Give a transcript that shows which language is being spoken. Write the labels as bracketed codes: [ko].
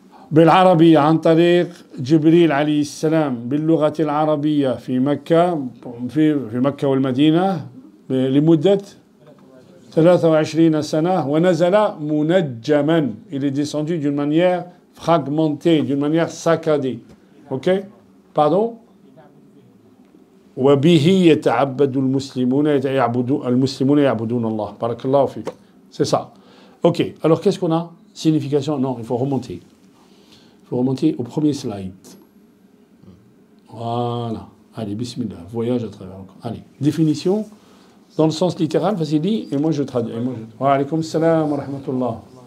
[ar] بالعربية عن طريق جبريل عليه السلام باللغة العربية في مكة والمدينة لمدة 23 سنة ونزل منجما. [fr] Il est descendu d'une manière fragmentée, d'une manière saccadée. Ok? Pardon? [ar] وبه يتعبد المسلمون يعبدون الله. بارك الله فيك. [fr] C'est ça. Ok. Alors qu'est-ce qu'on a? Signification? Non, il faut remonter. Il faut remonter au premier slide. Voilà. Allez, bismillah. Voyage à travers. Allez. Définition dans le sens littéral, vas-y, dis, et moi je traduis. [ar] Wa alaykoum salam wa rahmatullah.